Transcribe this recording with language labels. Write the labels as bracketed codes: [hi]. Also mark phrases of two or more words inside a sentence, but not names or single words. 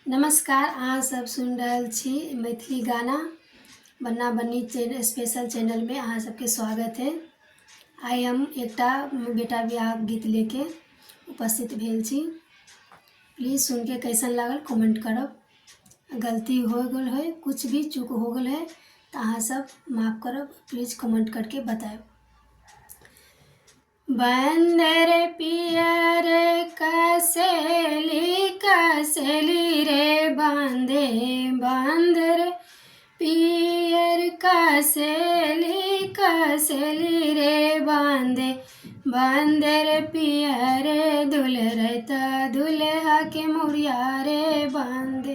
[mai] नमस्कार, अहाँ सब सुनि रहल छी मैथिली गाना बन्ना बन्नी स्पेशल चैनल में अहाँ सबके स्वागत है। आइ हम एकटा बेटा बियाह गीत लेके उपस्थित भेल छी। प्लीज़ सुन के कैसन लागल कमेंट करब। गलती हो गल है, कुछ भी चूक हो गल है तो अहाँ सब माफ़ करब, प्लीज़ कमेंट करके बताएब। बंदर पियर कसैली कसैली रे बांधे, बंदर पियर कसैली कसैली रे बांधे, बंदर पियर दुलरता दुल्हा के मुड़िया रे बांधे,